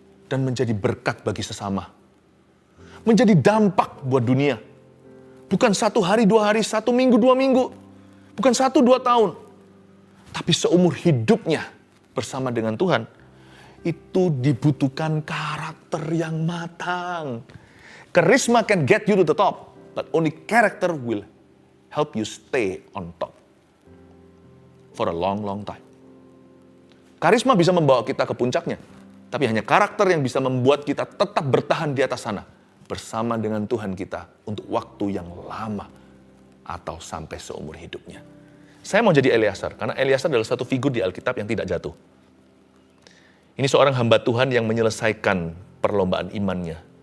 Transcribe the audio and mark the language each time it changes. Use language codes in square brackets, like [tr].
[id] Dan menjadi berkat bagi sesama. Menjadi dampak buat dunia. Bukan 1 hari, 2 hari, 1 minggu, 2 minggu. Bukan 1, 2 tahun. Tapi seumur hidupnya bersama dengan Tuhan. Itu dibutuhkan karakter yang matang. [en] Charisma can get you to the top. But only character will help you stay on top. For a long, long time. [id] Karisma bisa membawa kita ke puncaknya. Tapi hanya karakter yang bisa membuat kita tetap bertahan di atas sana. Bersama dengan Tuhan kita untuk waktu yang lama. Atau sampai seumur hidupnya. Saya mau jadi Eleazar. Karena Eleazar adalah satu figur di Alkitab yang tidak jatuh. Ini seorang hamba Tuhan yang menyelesaikan perlombaan imannya.